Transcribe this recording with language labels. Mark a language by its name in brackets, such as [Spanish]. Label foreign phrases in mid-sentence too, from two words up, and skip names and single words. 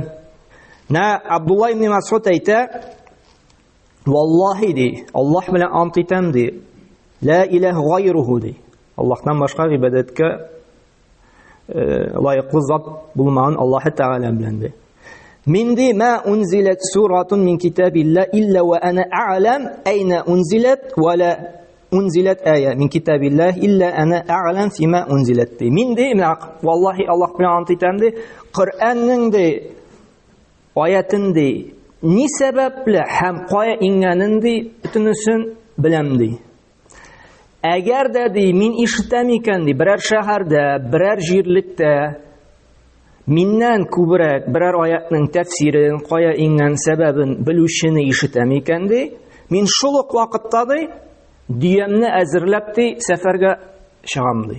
[Tatar] Абдулла ибн Мас'уд әйтә, валлаһи ди, Аллаһ белән ант итәм ди, [Arabic] لا إله غيره [Tatar] ди. Аллаһтан башка гыйбадәткә лайыклы зат булмаган Аллаһ Тәгалә белән ди. Мин ди [Arabic] ما أنزلت سورة من كتاب الله إلا وأنا أعلم أين أنزلت ولا أنزلت آية من كتاب الله إلا أنا أعلم فيما أنزلت. [Tatar] Мин ди, валлаһи Аллаһ белән ант итәм ди, Коръәннең ди аятын ди ни сәбәпле һәм кая иңгәнен ди бөтенесен беләм ди. Әгәр дә ди мин ишетәм икән ди берәр шәһәрдә, берәр җирлектә миннән күбрәк берәр аятның тәфсирен, кая иңгән сәбәбен белүчене ишетәм икән ди, мин шул ук вакытта ди дөямне әзерләп ди сәфәргә чыгам ди.